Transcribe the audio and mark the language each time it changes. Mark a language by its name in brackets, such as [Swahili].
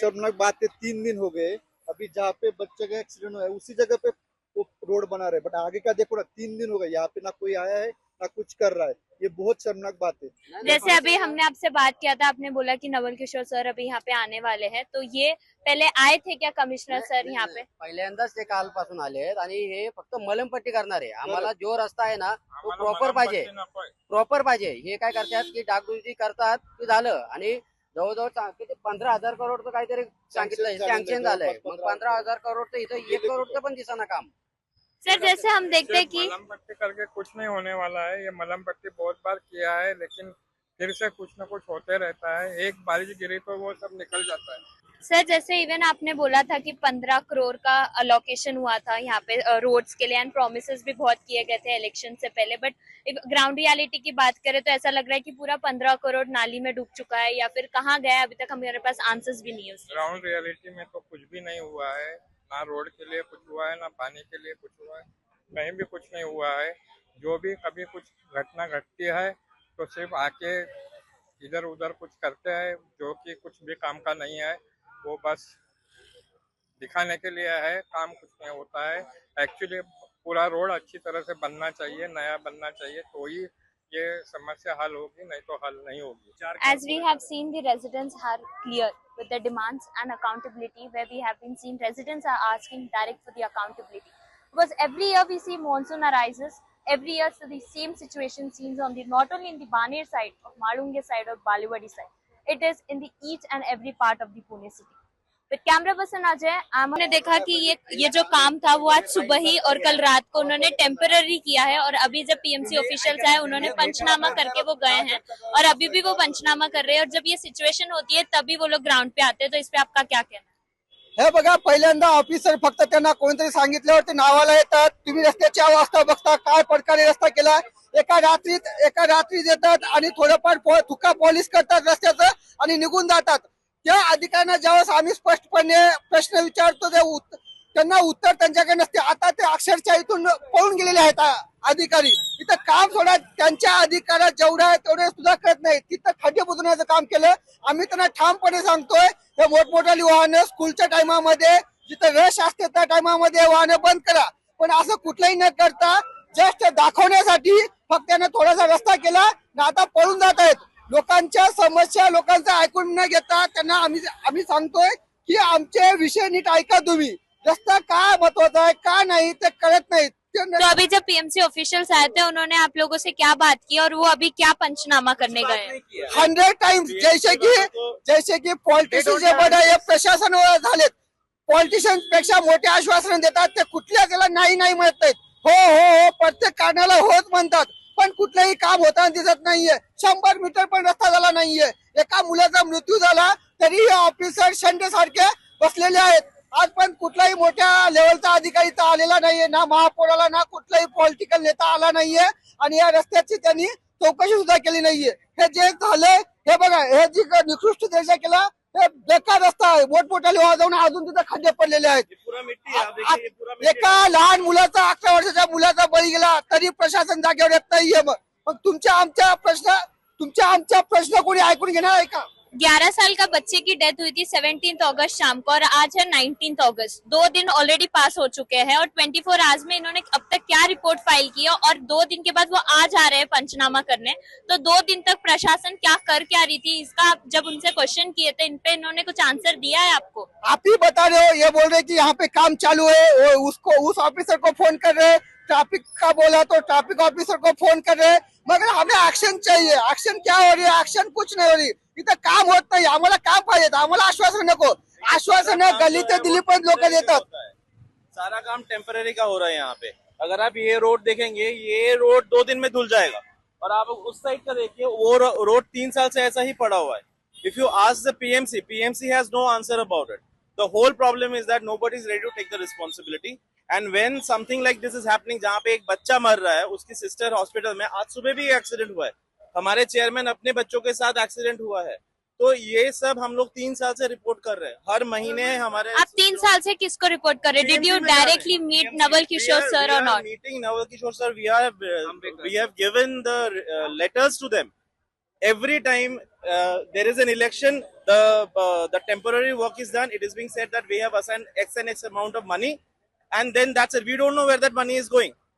[Hindi] शर्मनाक बात है, 3 दिन हो गए अभी जहाँ पे बच्चे का एक्सीडेंट हुआ है उसी जगह पे वो रोड बना रहे, बट आगे का देखो ना, 3 दिन हो गए यहाँ पे ना कोई आया है ना कुछ कर रहा है। ये बहुत शर्मनाक बात है। जैसे अभी हमने आपसे बात किया था, आपने बोला कि नवल किशोर सर अभी यहाँ पे आने वाले हैं, तो ये पहले आए थे क्या कमिश्नर सर यहाँ पे? [Marathi] पहिल्यांदाच ते कालपासून आले आहेत आणि हे फक्त मलमपट्टी करणार आहे। आम्हाला जो रस्ता आहे ना तो प्रॉपर पाहिजे, प्रॉपर पाहिजे। हे काय करतात की डागडुजी करतात की झालं, आणि जवळजवळ किती 15,000 करोडचं काहीतरी सांगितलंय, सँक्शन झालंय, मग 15,000 करोडचं इथं 1 करोडचं पण दिसेना काम। [Hindi] सर जैसे हम देखते हैं कि मलम पट्टी करके कुछ नहीं होने वाला है। ये मलम पट्टी बहुत बार किया है, लेकिन फिर से कुछ न कुछ होते रहता है। एक बारिश गिरी तो वो सब निकल जाता है। सर जैसे इवन आपने बोला था कि 15 करोड़ का अलोकेशन हुआ था यहाँ पे रोड्स के लिए, एंड प्रोमिसेस भी बहुत किए गए थे इलेक्शन से पहले, बट ग्राउंड रियलिटी की बात करें तो ऐसा लग रहा है कि पूरा 15 करोड़ नाली में डूब चुका है, या फिर कहाँ गया है अभी तक हमारे पास आंसर्स भी नहीं है उसके। ग्राउंड रियलिटी में तो कुछ भी नहीं हुआ है, ना रोड के लिए कुछ हुआ है, ना पानी के लिए कुछ हुआ है, कहीं भी कुछ नहीं हुआ है। जो भी कभी कुछ घटना घटती है तो सिर्फ आके इधर उधर कुछ करते हैं, जो कि कुछ भी काम का नहीं है, वो बस दिखाने के लिए है, काम कुछ नहीं होता है। एक्चुअली पूरा रोड अच्छी तरह से बनना चाहिए, नया बनना चाहिए, तो ही ये समस्या हल होगी, नहीं तो हल नहीं होगी। [English] As we have seen, the residents are clear with their demands and accountability, where we have been seeing residents are asking direct for the accountability. Because every year we see monsoon arises, every year so the same situation seems on the, not only in the Baner side, of Malunge side or Balewadi side, it is in the each and every part of the Pune city. [Hindi] With camera person Ajay, हमने देखा कि ये जो काम था वो आज सुबह ही और कल रात को उन्होंने टेम्पररी किया है, और अभी जब पीएमसी ऑफिशियल्स आए उन्होंने पंचनामा करके वो गए हैं, और अभी भी वो पंचनामा कर रहे हैं, और जब ये सिच्युएशन होती है तभी वो लोग ग्राउंड पे आते हैं। तो इस पे आपका क्या कहना है? [Marathi] हे बघा, पहिल्यांदा ऑफिसर फक्त त्यांना कोणतरी सांगितल्यावरती नावाला येतात, तुम्ही रस्त्याची अवस्था बघता, काय प्रकारे रस्ता केला, एका रात्रीत येतात आणि थोडंफार थुका पॉलिश करतात रस्त्याचं आणि निघून जातात। त्या अधिकाऱ्यांना ज्यावेळेस आम्ही स्पष्टपणे प्रश्न विचारतो त्यांना उत्तर त्यांच्याकडे नसते। आता ते अक्षरशः इथून पळून गेलेले आहेत अधिकारी। इथं काम सोडा, त्यांच्या अधिकारात जेवढं आहे तेवढे सुद्धा करत नाही। तिथं खड्डे बुजवण्याचं काम केलं। आम्ही त्यांना ठामपणे सांगतोय, हे मोठमोठाली वाहनं स्कूलच्या टायमामध्ये जिथं रश असते त्या टायमामध्ये वाहनं बंद करा, पण असं कुठलंही न करता जस्ट दाखवण्यासाठी फक्त त्यानं थोडासा रस्ता केला, आता पळून जात आहेत। लोकांच्या समस्या लोकांचं ऐकून न घेता त्यांना आम्ही सांगतोय की आमचे विषय नीट ऐका तुम्ही, रस्ता का महत्वाचा है का नहीं तो कळत नहीं। [Hindi] तो अभी जब पीएमसी ऑफिशियल्स आए थे उन्होंने आप लोगों से क्या बात की, और वो अभी क्या पंचनामा करने गए? [Marathi] 100 टाइम्स जैसे की पॉलिटिशियन जे बडा हे प्रशासन झालेत, पॉलिटिशियन पेक्षा मोठे आश्वासन देतात, ते कुठल्या त्याला नाही म्हणत नाहीत, हो प्रत्येक कारणाला होत म्हणतात, पण कुठलंही काम होताना दिसत नाहीये। 100 मीटर पण रस्ता झाला नाहीये। एका मुलाचा मृत्यू झाला तरी हे ऑफिसर शंडे सारखे बसलेले आहेत। आज पण कुठलाही मोठ्या लेवलचा अधिकारी तर आलेला नाहीये, ना महापौराला ना कुठलाही पॉलिटिकल नेता आला नाहीये, आणि या रस्त्याची त्यांनी चौकशी सुद्धा केली नाहीये। हे जे झालंय हे बघा, हे जी निकृष्ट दर्जा केला, हे बेकार रस्ता आहे, मोठमोठाले वाजवून अजून तिथे खड्डे पडलेले आहेत। एका लहान मुलाचा 11 वर्षाच्या मुलाचा बळी गेला तरी प्रशासन जागेवर येत नाहीये। मग तुमच्या आमच्या प्रश्न कोणी ऐकून घेणार आहे का? [Hindi] 11 साल का बच्चे की डेथ हुई थी 17 अगस्त शाम को और आज है 19 अगस्त। 2 दिन ऑलरेडी पास हो चुके हैं और 24 आवर्स में इन्होंने अब तक क्या रिपोर्ट फाइल की है और 2 दिन के बाद वो आज आ रहे हैं पंचनामा करने। तो 2 दिन तक प्रशासन क्या कर क्या रही थी, इसका आप जब उनसे क्वेश्चन किए थे इन पे इन्होंने कुछ आंसर दिया है आपको? आप ही बता रहे हो, ये बोल रहे कि यहाँ पे काम चालू है, वो उसको उस ऑफिसर को फोन कर रहे हैं, ट्रैफिक का बोला तो ट्रैफिक ऑफिसर को फोन कर रहे हैं, मगर हमें एक्शन चाहिए। एक्शन क्या हो रही है? एक्शन कुछ नहीं हो रही, [Marathi] इथं काम होत नाही। आम्हाला काम पाहिजे, आम्हाला आश्वासन नको। आश्वासन गली ते दिल्लीपर्यंत लोक देतात। [Hindi] सारा काम टेम्पररी का हो रहा है यहाँ पे। अगर आप ये रोड देखेंगे, ये रोड 2 दिन में धुल जाएगा, और आप उस साइड का देखिए, वो रोड 3 साल से ऐसा ही पड़ा हुआ है। [English] If you ask the PMC has no answer about it. The whole problem is that nobody is ready to take the responsibility. And when something like this is happening, [Hindi] जहाँ पे एक बच्चा मर रहा है, उसकी सिस्टर हॉस्पिटल में, आज सुबह भी एक्सीडेंट हुआ है, हमारे चेयरमैन अपने बच्चों के साथ एक्सीडेंट हुआ है। तो ये सब हम लोग 3 साल से रिपोर्ट कर रहे हैं, हर महीने हमारे। आप 3 साल से किसको रिपोर्ट कर रहे हैं? [English] did you directly meet [Hindi] Naval Kishore sir और not? [English] Meeting Naval Kishore sir, we have given the letters to them. Every time there is an election, the temporary work is done. It is being said that we have assigned X and X amount of money, and then that's it. We don't know where that money is going.